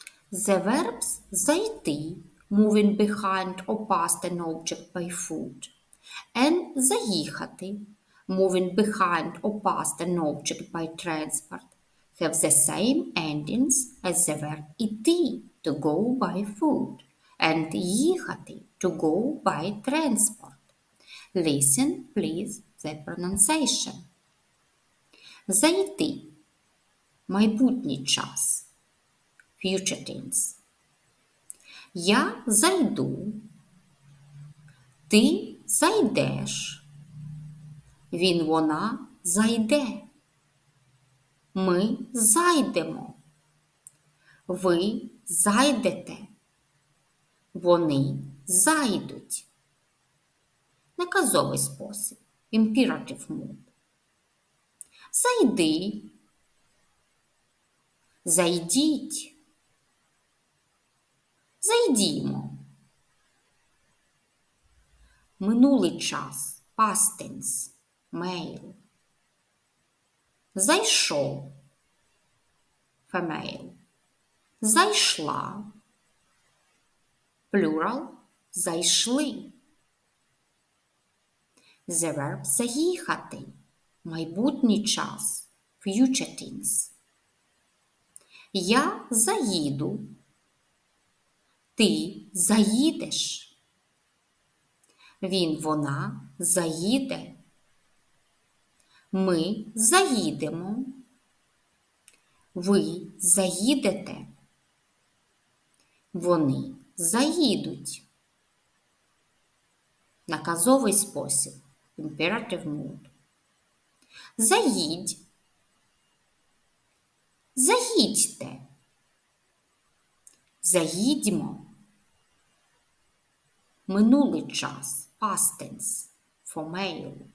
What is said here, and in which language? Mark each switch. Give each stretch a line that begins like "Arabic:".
English: The verbs зайти, moving behind or past an object by foot, and заїхати, moving behind or past an object by transport, have the same endings as the verb іти, to go by foot, and їхати, to go by transport. Listen, please, the pronunciation.
Ukrainian: Зайти – майбутній час,
English: future tense.
Ukrainian: Я зайду, ти зайдеш, він, вона зайде, ми зайдемо, ви зайдете, вони зайдуть. Наказовий спосіб,
English: imperative mood.
Ukrainian: Зайди, зайдіть, зайдімо. Минулий час,
English: past tense, male.
Ukrainian: Зайшов,
English: female.
Ukrainian: Зайшла, plural, зайшли.
English: The verb заїхати,
Ukrainian: майбутній час,
English: future tense.
Ukrainian: Я заїду, ти заїдеш, він, вона заїде, ми заїдемо, ви заїдете, вони заїдуть. Наказовий спосіб,
English: imperative mood.
Ukrainian: Заїдь, заїдьте, заїдьмо. Минулий час,
English: past tense, for male.